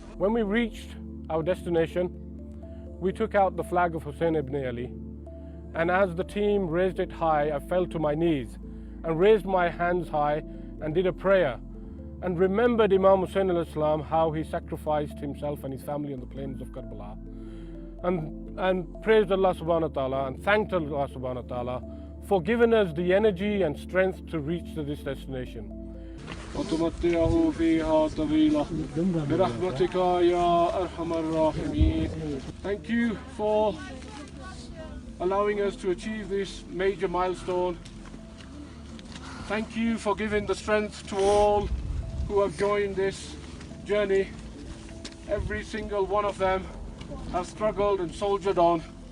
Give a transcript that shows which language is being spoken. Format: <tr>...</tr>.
<en>When we reached our destination, we took out the flag of Hussein ibn Ali, and as the team raised it high, I fell to my knees and raised my hands high and did a prayer, and remembered Imam Hussian al-Islam, how he sacrificed himself and his family on the plains of Karbala, and praised Allah subhanahu wa ta'ala and thanked Allah subhanahu wa ta'ala for giving us the energy and strength to reach to this destination.</en> <ar>وتمتعه فيها طويلة برحمتك يا أرحم الراحمين.</ar> <en>Thank you for allowing us to achieve this major milestone. Thank you for giving the strength to all who have joined this journey. Every single one of them have struggled and soldiered on.</en>